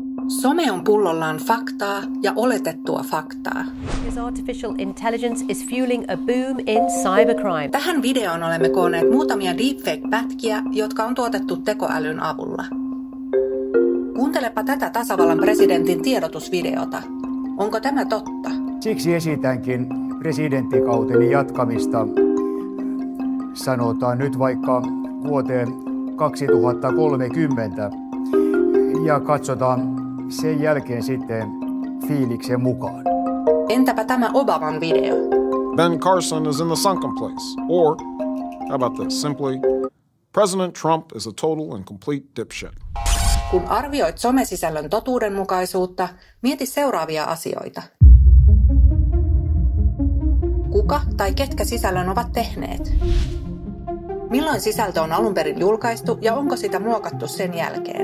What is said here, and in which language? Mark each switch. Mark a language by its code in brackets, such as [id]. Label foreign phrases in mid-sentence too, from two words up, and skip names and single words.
[fi] Some on pullollaan faktaa ja oletettua faktaa. [en] Artificial intelligence is fueling a boom in cybercrime. [fi] Tähän videoon olemme koonneet muutamia deepfake-pätkiä, jotka on tuotettu tekoälyn avulla. Kuuntelepa tätä tasavallan presidentin tiedotusvideota. Onko tämä totta? Siksi esitänkin presidenttikauteni jatkamista, sanotaan nyt vaikka vuoteen 2030, ja katsotaan sen jälkeen sitten fiiliksen mukaan. Entäpä tämä Obaman video? [en] Ben Carson is in the sunken place. Or, how about this? Simply, President Trump is a total and complete dipshit. [fi] Kun arvioit somesisällön totuudenmukaisuutta, mieti seuraavia asioita. Kuka tai ketkä sisällön ovat tehneet? Milloin sisältö on alun perin julkaistu ja onko sitä muokattu sen jälkeen?